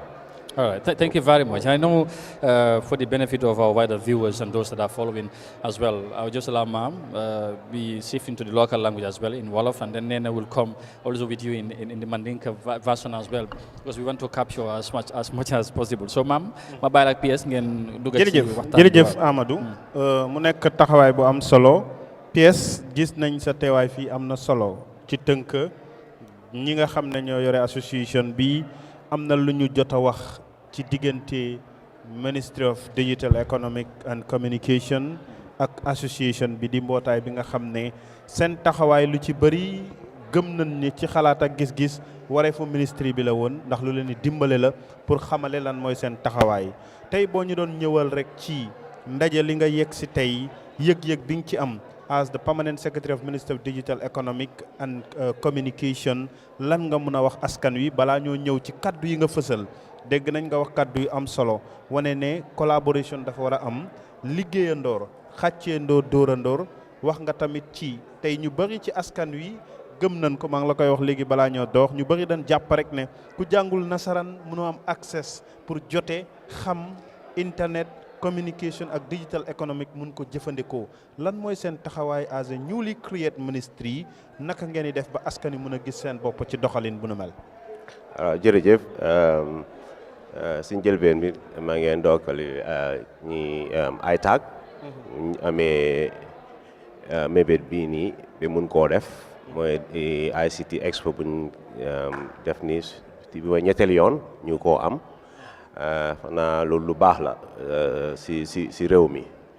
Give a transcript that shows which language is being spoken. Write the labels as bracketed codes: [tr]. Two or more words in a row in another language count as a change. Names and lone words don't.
[en] All right, thank you very much. I know for the benefit of our wider viewers and those that are following as well, I'll just allow Ma'am be shift into the local language as well in Wolof, and then Nena will come also with you in the Mandinka version as well, because we want to capture as much as possible. So Ma'am, [wo] ma bàyyi ak PS ngeen dugg ci waxtaan. Jërëjëf Amadou, mu nekk taxawaay bu am solo. PS gis nañ sa teewaay fii am na solo ci tënk ñi nga xam ne ñoo yore association bi am na lu ñu jot a wax ci diggante [en] Ministry of Digital Economic and Communication [wo] ak association bi di mbootaay bi nga xam ne seen taxawaay lu ci bëri gëm nañ ni ci xalaat ak gis-gis wareefu ministry bi la woon, ndax lu leen di dimbale la pour xamale lan mooy seen taxawaay. Tey boo ñu doon ñëwal rek ci ndaje li nga yegg si tey yëg-yëg bi nga ci am [en] as the Permanent Secretary of Ministry of Digital Economic and Communication, [wo] lan nga mën a wax askan wi balaa ñoo ñëw ci kaddu yi nga fësal. Dégg nañ nga wax kaddu yu am solo wane ne collaboration dafa war a am, liggéeyandoor xàcceendoo dóorandoor. Wax nga tamit ci tey ñu bari ci askan wi gëm nañ ko maa ngi la koy wax léegi balaa ñoo doox ñu bëri dañ jàpp rek ne ku jàngul nasaraan mënoo am access pour jote xam [en] internet communication [wo] ak [en] digital economic [wo] mun ko jëfandikoo lan mooy seen taxawaay [en] as a newly created ministry [wo] naka ngeen di def ba askan wi mën a gis seen bopp ci doxalin bu nu mel. jërëjëf si njëlbeen bi maa ngi ndokkali ñi ITAC ñu amee mébét bii nii ba mun koo def mooy ICT EXPO buñ def nii bi mooy ñetteel yoon ñu koo am xanaa loolu lu baax la si réew mi